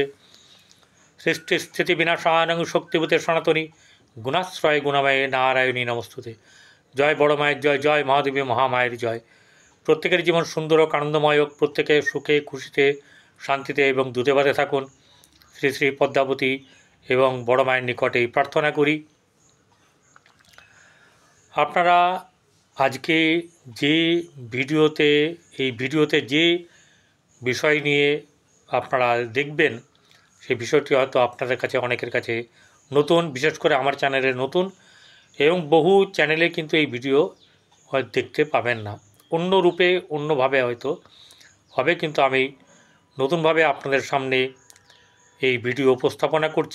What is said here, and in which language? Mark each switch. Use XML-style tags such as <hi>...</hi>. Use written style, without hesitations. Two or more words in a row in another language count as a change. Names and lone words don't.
<sa>सृष्टिस्थितिविनाशानं शक्तिभूते सनातनी गुणाश्रय गुणमये नारायणी नमोस्तुते।</sa> <bn>জয় বড় মায়ের জয়, জয় মহাদেবী মহামায়ের জয়। প্রত্যেকের জীবন সুন্দর ও আনন্দময় হোক, প্রত্যেকে সুখে খুশিতে শান্তিতে এবং দুধে ভাতে থাকুন। শ্রী শ্রী পদ্মাবতী এবং বড় মায়ের নিকটে প্রার্থনা করি। আপনারা আজকে যে ভিডিওতে যে বিষয় নিয়ে আপনারা দেখবেন সেই বিষয়টি হয়তো আপনাদের কাছে অনেকের কাছে নতুন, বিশেষ করে আমার চ্যানেলে নতুন, এবং বহু চ্যানেলে কিন্তু এই ভিডিও হয়তো দেখতে পাবেন না, অন্য রূপে অন্যভাবে হয়তো হবে, কিন্তু আমি নতুনভাবে আপনাদের সামনে এই ভিডিও উপস্থাপনা করছি।</bn>